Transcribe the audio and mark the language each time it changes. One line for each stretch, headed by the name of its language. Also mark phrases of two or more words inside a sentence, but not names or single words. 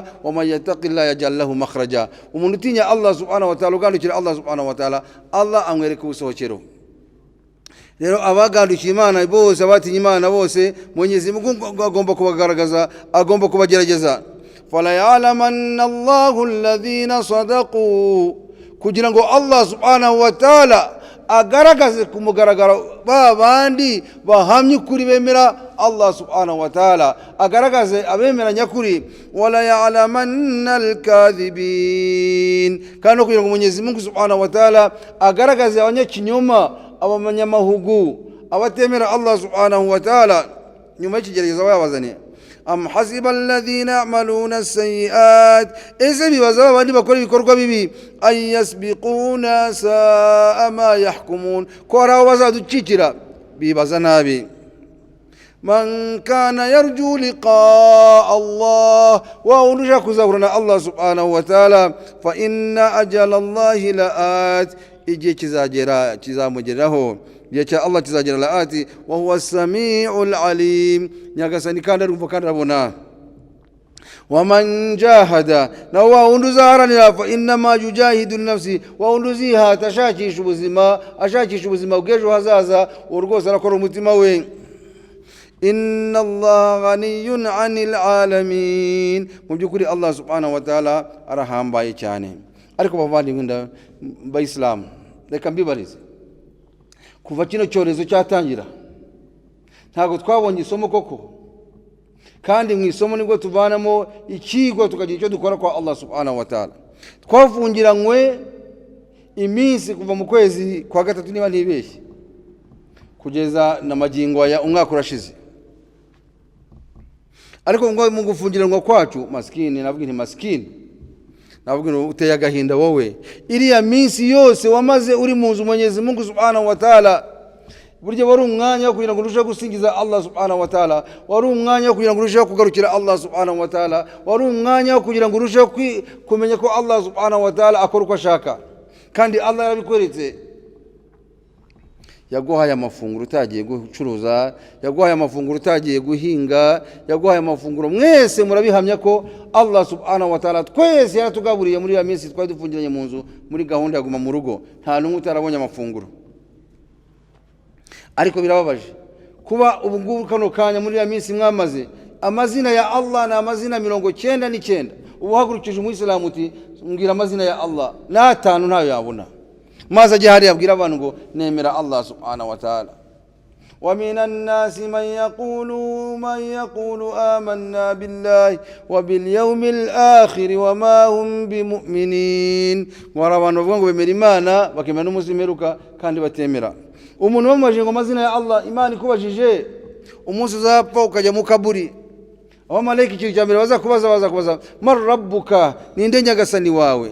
Arabic: ومن يتق الله يجعل له مخرجا,
Kinyarwanda: umuntu utinya Allah
Arabic: سبحانه وتعالى,
Kinyarwanda: ugandukira Allah
Arabic: سبحانه وتعالى,
Kinyarwanda: Allah amwereka ubusohokero. Rero abagandukira Imana bose, abatinya Imana bose, Mwenyezi Mungu agomba kubagaragaza, agomba kubagerageza.
Arabic: فليعلمن الله الذين صدقوا,
Kinyarwanda: kugira ngo Allah
Arabic: سبحانه وتعالى
Kinyarwanda: agaragaze ku mugaragaro ba bandi bahamye ukuri bemera Allah
Arabic: سبحانه وتعالى,
Kinyarwanda: agaragaze abemera nyakuri.
Arabic: وليعلمن الكاذبين,
Kinyarwanda: kandi kugira ngo Mwenyezi Mungu
Arabic: سبحانه وتعالى
Kinyarwanda: agaragaze abanyakinyoma, abanyamahugu, abatemera Allah
Arabic: سبحانه وتعالى.
Kinyarwanda: nyuma y'ikigeragezo bayabazaniye
Arabic: أم حسب الذين يعملون السيئات,
Kinyarwanda: ese bibaza abandi bakora ibikorwa bibi,
Arabic: أن يسبقونا ساء ما يحكمون,
Kinyarwanda: ko araho bazaducikira bibaza nabi.
Arabic: من كان يرجو لقاء الله, wa urja kuzahurana Allah سبحانه وتعالى, فإن أجل الله لآت,
Kinyarwanda: igihe kizagera kizamugeraho, igihe cya Allah kizagera
Arabic: la'ati, وهو السميع العليم,
Kinyarwanda: nyagasani kandi arumva kandi arabona.
Arabic: ومن جاهد,
Kinyarwanda: na wa wundi uzaharanira,
Arabic: فإنما يجاهد لنفسه,
Kinyarwanda: wa wundi uzihata ashakisha ubuzima bw'ejo hazaza, uwo rwose arakora umutima we.
Arabic: إن الله غني عن العالمين,
Kinyarwanda: mu by'ukuri Allah
Arabic: سبحانه وتعالى
Kinyarwanda: arahambaye cyane. ariko bavandimwe b'Islam, reka mbibarize, kuva kino cyorezo cyatangira ntago twabonye isomo koko? kandi mu isomo nibwo tuvanamo ikigo tukagira icyo dukora kwa Allah
Arabic: سبحانه وتعالى.
Kinyarwanda: twafungiranywe iminsi kuva mu kwezi kwa gatatu niba ntibeshye, kugeza na magingo ya umwaka urashize. ariko ngo mu gufungiranwa kwacu, maskini, navuga nti maskini, navuga ngo uteye agahinda wowe, iriya minsi yose wamaze uri mu nzu Mwenyezi Mungu
Arabic: سبحانه وتعالى,
Kinyarwanda: burya wari umwanya wo kugira ngo urusheho gusingiza Allah
Arabic: سبحانه وتعالى,
Kinyarwanda: wari umwanya wo kugira ngo urusheho kugarukira Allah
Arabic: سبحانه وتعالى,
Kinyarwanda: wari umwanya wo kugira ngo urusheho kumenya ko Allah
Arabic: سبحانه وتعالى
Kinyarwanda: akora uko ashaka. kandi Allah yarabikweretse, yaguhaye amafunguro utagiye gucuruza, yaguhaye amafunguro utagiye guhinga, yaguhaye amafunguro. mwese murabihamya ko Allah
Arabic: سبحانه وتعالى
Kinyarwanda: twese yaratugaburiye muri ya minsi twari dufungiranye mu nzu muri gahunda ya guma mu rugo, nta n'umwe utarabonye amafunguro. ariko birababaje kuba ubu ngubu kano kanya muri ya minsi mwamaze, amazina ya Allah na amazina 99, ubu hagurukije umuyisilamu uti mbwira amazina ya Allah, n'atanu ntayo yabona, maze ajye hariya abwira abantu ngo nemera Allah
Arabic: سبحانه وتعالى. ومن الناس من يقول آمنا بالله وباليوم الآخر وما هم بمؤمنين,
Kinyarwanda: wari abantu bavuga ngo bemera Imana bakemera n'umunsi w'imperuka kandi batemera. umuntu bamubajije ngo amazina ya Allah, Imana ikubajije umunsi uzapfa ukajya mu kaburi, abamaleki ikintu cya mbere bazakubaza
Arabic: من ربك,
Kinyarwanda: ninde nyagasani wawe?